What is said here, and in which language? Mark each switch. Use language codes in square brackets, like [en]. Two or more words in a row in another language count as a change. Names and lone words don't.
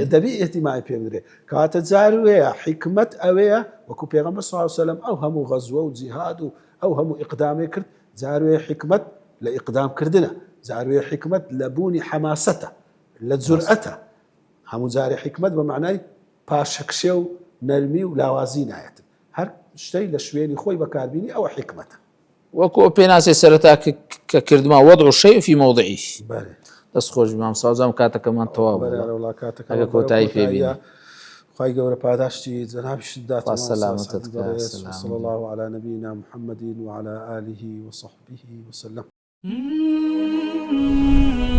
[ckb] دەبی ئیهتیمای پێ بدرێت کاتە جاروەیە حکمت ئەوەیە وەکو پێغەمبەر [ar] صلی الله علیه وسلم [ckb] ئەو هەموو غەزوە و جیهاد و ئەو هەموو ئیقدامی کرد جاروەیە حکمت لە ئیقدامکردنە جاروەیە حکمت لە بوونی حەماسەتە لە جورئەتە هەموو جارێ حکمت بە معنای پاشەکشێ و نەرمی و لاوازی نایەتن هەر شتەی لە شوێنی خۆی بەکاربینی ئەوە حکمەتە وەکو پێناسی سەرەتا کە کردما [ar] وەضع الشيء في موضعه [ckb] دەست خۆش مام ساوزام کاتەکەمان تەواو بوو ئەگە کۆتایی پێبینی خی گەورە پاداشتی جەنابیشت دات سلامتت [ar] صلى الله على نبينا محمد وعلى آله وصحبه وسلم